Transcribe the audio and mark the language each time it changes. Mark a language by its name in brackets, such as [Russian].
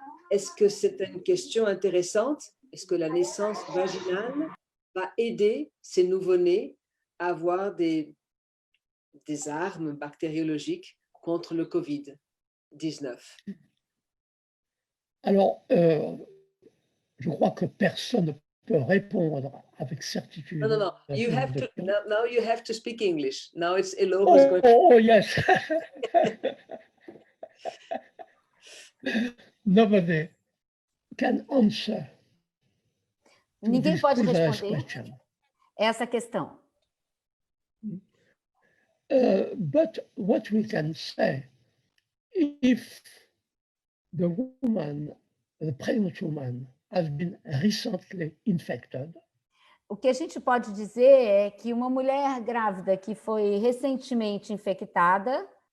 [French] Est-ce que c'est une question intéressante? Est-ce que la naissance vaginale va aider ces nouveau-nés à avoir des armes bactériologiques contre le Covid-19? Alors, je crois que personne ne peut répondre avec certitude. Non. [English] Now you have to speak English. Now it's Elo who's going to... Oh, yes. Nobody can answer. [Portuguese] Ninguém pode responder essa questão. [English] But what we can say, if the pregnant woman has been recently infected. [Portuguese] O que a gente pode dizer é que uma mulher grávida que foi recentemente infectada.